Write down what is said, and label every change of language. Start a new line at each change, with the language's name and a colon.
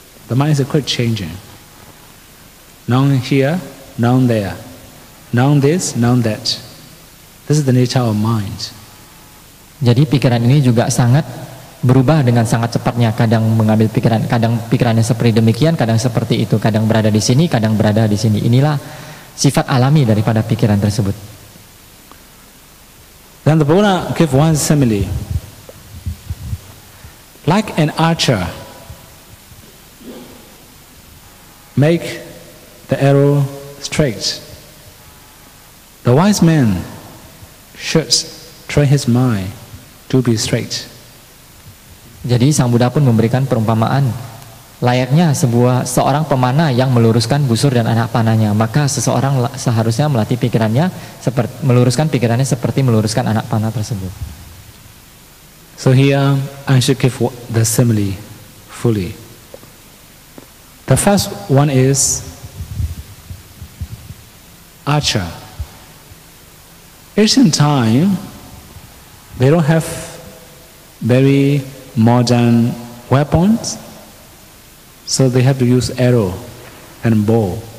English: The mind is quit changing. Now here, now there. Now this, now that. This is the nature of mind.
Indonesian: Jadi pikiran ini juga sangat berubah dengan sangat cepatnya. Kadang mengambil pikiran, kadang pikirannya seperti demikian, kadang seperti itu, kadang berada di sini, kadang berada di sini. Inilah sifat alami daripada pikiran tersebut.
English: Then the Buddha give one simile. Like an archer, make the arrow straight. The wise man should train his mind to be straight.
Indonesian: Jadi Sang Buddha pun memberikan perumpamaan layaknya seorang pemanah yang meluruskan busur dan anak panahnya, maka seseorang seharusnya melatih pikirannya meluruskan pikirannya seperti meluruskan anak panah tersebut.
English: So here I should give the simile fully. The first one is archer. Ancient time, they don't have very modern weapons, so they have to use arrow and bow.